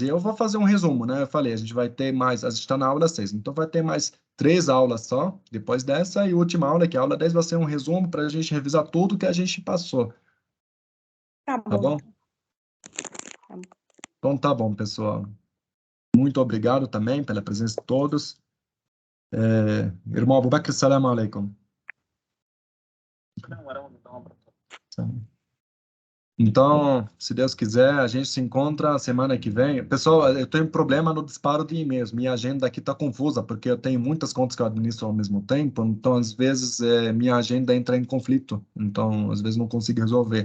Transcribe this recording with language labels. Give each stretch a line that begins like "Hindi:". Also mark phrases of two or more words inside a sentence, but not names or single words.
Portuguese: E eu vou fazer um resumo, né? Eu falei, a gente vai ter mais, a gente está na aula 6, então vai ter mais 3 aulas só, depois dessa, e a última aula, que é a aula 10, vai ser um resumo para a gente revisar tudo que a gente passou, Tá tá bom, bom? então. Tá bom. Então tá bom, pessoal. Muito obrigado também pela presença de todos. Irmão Abubakr,
Arabic: سلام عليكم.
Portuguese: Então, se Deus quiser, a gente se encontra semana que vem. Pessoal, eu tenho problema no disparo de e-mails. Minha agenda aqui está confusa, porque eu tenho muitas contas que eu administro ao mesmo tempo. Então, às vezes, minha agenda entra em conflito. Então, às vezes, não consigo resolver.